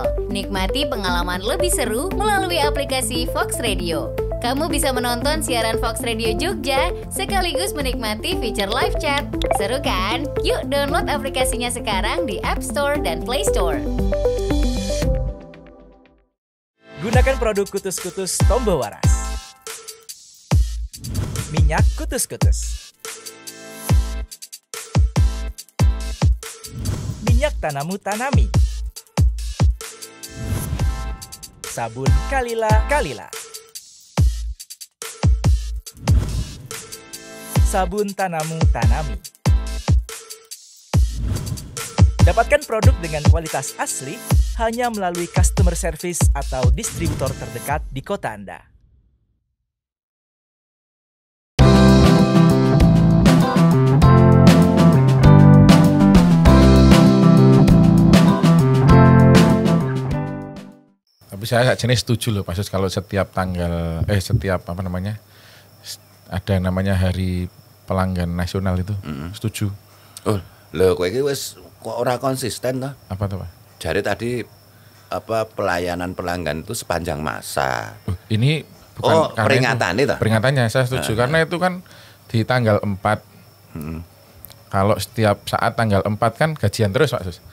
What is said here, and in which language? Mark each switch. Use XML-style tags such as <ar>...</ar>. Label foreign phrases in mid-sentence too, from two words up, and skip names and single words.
<id>Nikmati pengalaman lebih seru melalui aplikasi Fox Radio. Kamu bisa menonton siaran Fox Radio Jogja sekaligus menikmati fitur</id> <en>live chat.</en> <id>Seru kan? Yuk download aplikasinya sekarang di App Store dan Play Store. Gunakan produk Kutus-Kutus Tombo Waras. Minyak Kutus-Kutus. Minyak Tanamu Tanami. Sabun Kalila. Sabun Tanamu Tanami. Dapatkan produk dengan kualitas asli hanya melalui</id> <en>customer service</en> <id>atau distributor terdekat di kota Anda. Tapi saya jenis setuju loh Pak Sus, kalau setiap tanggal ada namanya hari pelanggan nasional itu. Setuju.</id> <jv>Oh, lho kowe iki wis kok ora konsisten toh?</jv> <id>Apa tuh Pak? Jadi tadi pelayanan pelanggan itu sepanjang masa. Ini bukan peringatan itu. Peringatannya saya setuju karena itu kan di tanggal 4. Kalau setiap saat tanggal 4 kan gajian terus Pak Sus.</id>